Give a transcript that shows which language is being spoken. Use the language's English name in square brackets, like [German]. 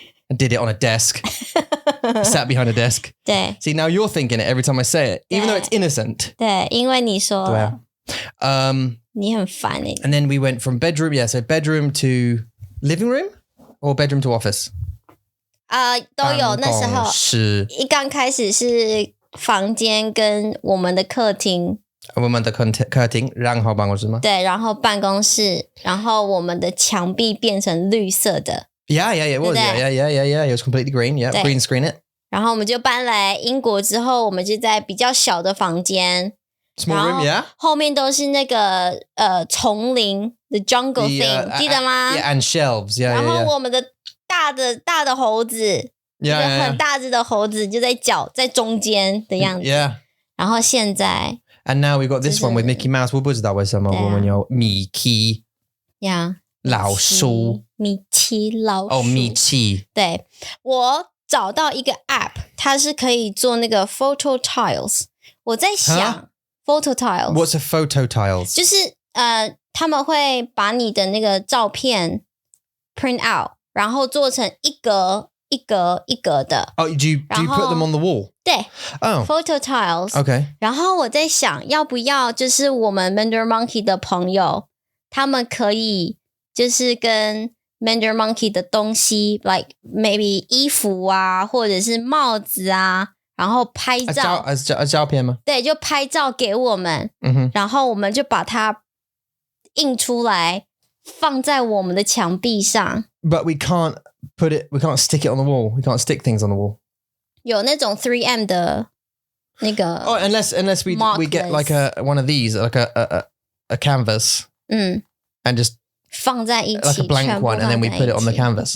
[English] And did it on a desk. Sat behind a desk. [Chinese] 对。 [English] See, now you're thinking it every time I say it, even though it's innocent. [Chinese] 对，因为你说了。你很烦欸。 [English] And then we went from bedroom, so bedroom to living room or bedroom to office? [Chinese] 都有，那时候是一刚开始是房间跟我们的客厅，我们的客厅，然后办公室吗？对，然后办公室，然后我们的墙壁变成绿色的。 [English] Yeah, it was. Yeah. It was completely green. Yeah, green screen it. [Chinese] 然后我们就搬来英国之后，我们就在比较小的房间。 [English] Small room, yeah. [Chinese] 后面都是那个丛林 ， [English] the jungle thing， [Chinese] 记得吗 [English] ？Yeah, and shelves. Yeah, [Chinese] 然后我们的大的猴子，一个很大只的猴子就在中间的样子。 [English] Yeah. [Chinese] 然后现在 [English] And now we've got this one with Mickey Mouse. [Chinese] 我不知道为什么我们有 Mickey 老鼠。米奇老鼠。哦，米奇。对，我找到一个 app， 它是可以做那个 photo tiles。我在想 photo tiles。 [English] What's a photo tiles？ [Chinese] 就是他们会把你的那个照片 print out， 然后做成一格一格一格的。 [English] Oh, do you put them on the wall? [Chinese] 对。 [English] Oh. Photo tiles. Okay. [Chinese] 然后我在想，要不要就是我们 Mandarin Monkey 的朋友，他们可以就是跟 Mandarin Monkey 的东西 ，like maybe 衣服啊，或者是帽子啊，然后拍照。照片吗？对，就拍照给我们。然后我们就把它印出来，放在我们的墙壁上。 [English] But we can't stick it on the wall. We can't stick things on the wall. [Chinese] 有那种 3M 的那个 [English] Oh, unless we get like one of these, like a canvas. And just [Chinese] 放在一起 [English] like a blank one, and then we put it on the canvas.